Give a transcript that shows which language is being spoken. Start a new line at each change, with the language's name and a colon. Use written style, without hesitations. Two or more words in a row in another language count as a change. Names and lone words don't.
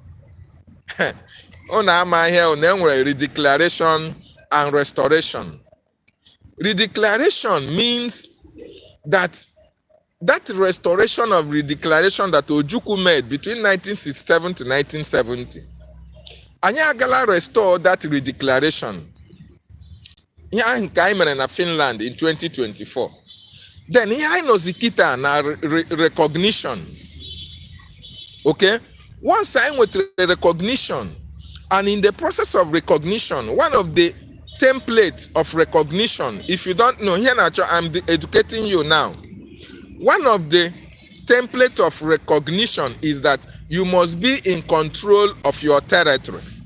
English: Redeclaration and restoration. Redeclaration means that restoration of redeclaration that Ojukwu made between 1967 to 1970.
Igbo: Anyị agala
English: restore that redeclaration.
Igbo: Ihe ahụ nke anyị mere na Finland in 2024. Then ihe anyị nọzi kita na recognition.
English: Okay? Once I went to recognition, and in the process of recognition, one of the templates of recognition, if you don't know, here I'm educating you now. One of the templates of recognition is that you must be in control of your territory.